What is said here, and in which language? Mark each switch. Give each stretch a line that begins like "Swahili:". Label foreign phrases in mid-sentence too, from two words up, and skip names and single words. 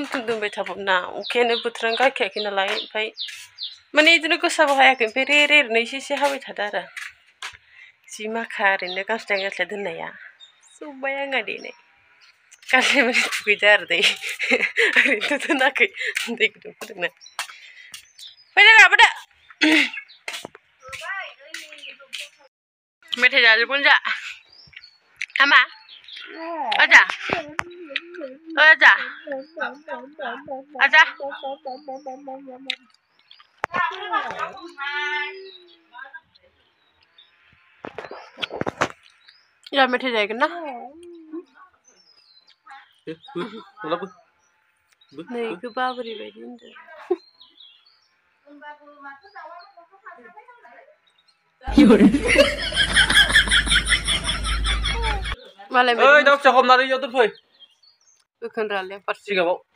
Bodo: थुम दोनबाय थाबावना अखायानो बोथोरानो गायखायाखै नालाय ओमफ्राय माने बिदिनो गोसाबो हायाखै ओमफ्राय रे ओरैनो एसे हाबाय थादों आरो जि माखा ओरैनो गांस्लाय दोननाया जोब्बाय आंहा देनाय गाज्रि माने दुगैदो आरो दै ओरैनोथ' दोनाखै दै गुदुं फुदुंना फैदो लाबोदो मेथाइ जाजोबगोन जा Ama? Aja. Aja. Aja. Ya methi जायगोन ना नै गोबा बोरै बायदि होनदों मालाय ओइ दाउ फिसा हमनानै इयाव दोनफै बोखोनरालाय सिगाङाव